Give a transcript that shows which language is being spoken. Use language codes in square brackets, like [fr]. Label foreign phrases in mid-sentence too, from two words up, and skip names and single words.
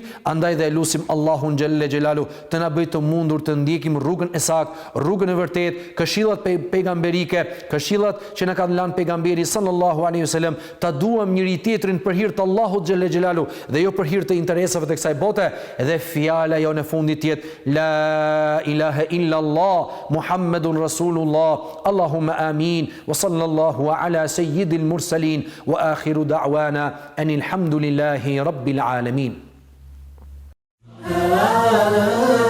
[sq] Andaj dhe lutim Allahun [ar] جل جلاله [sq] të na bëjë të mundur të ndjekim rrugën e saktë, rrugën e vërtetë, këshillat pejgamberike, këshillat që na ka dhënë pejgamberi [ar] صلى الله عليه وسلم, [sq] ta duam njëri tjetrin për hir të Allahut [ar] جل جلاله [sq] dhe jo për hir të interesave të kësaj bote, dhe fjala jo në fundit të jetë [ar] لا إله إلا الله محمد رسول الله. اللهم آمين وصلى الله على سيد المرسلين وآخر دعوانا أن الحمد لله رب العالمين.